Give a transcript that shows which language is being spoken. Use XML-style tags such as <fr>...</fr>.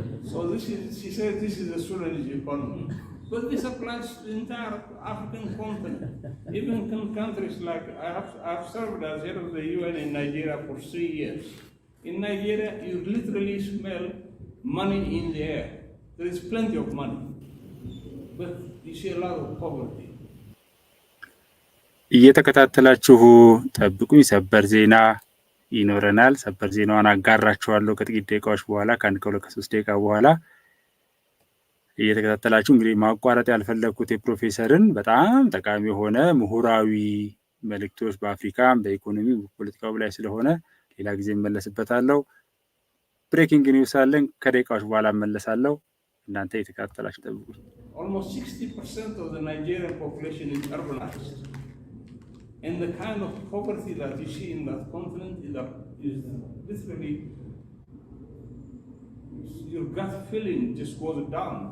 <en>So he said, this is the Sudanese economy. But this applies to the entire African continent. Even in countries like, I have served as head of the UN in Nigeria for 3 years. In Nigeria, you literally smell money in the air. There is plenty of money, but you see a lot of poverty.</en> <am>እየተከታተላችሁ ጠብቁኝ። ሰበር ዜና ይኖረናል። ሰበር ዜናውን አጋራችኋለሁ ከጥቂት ደቂቃዎች በኋላ ከ1-3 ደቂቃ በኋላ። እየተከታተላችሁ እንግዲህ ማቋረጥ ያልፈለኩት የፕሮፌሰርን በጣም ጠቃሚ የሆነ ምሁራዊ መልእክቶች በአፍሪካም በኢኮኖሚ በፖለቲካው ላይ ስለሆነ ሌላ ጊዜ እመለስበታለሁ። ብሬኪንግ ኒውስ አለን፣ ከደቂቃዎች በኋላ እመለሳለሁ። እናንተ እየተከታተላችሁ ጠብቁኝ።</am> <en>Almost 60% of the Nigerian population is urbanized. And the kind of poverty that you see in that continent is literally, your gut feeling just goes down.</en>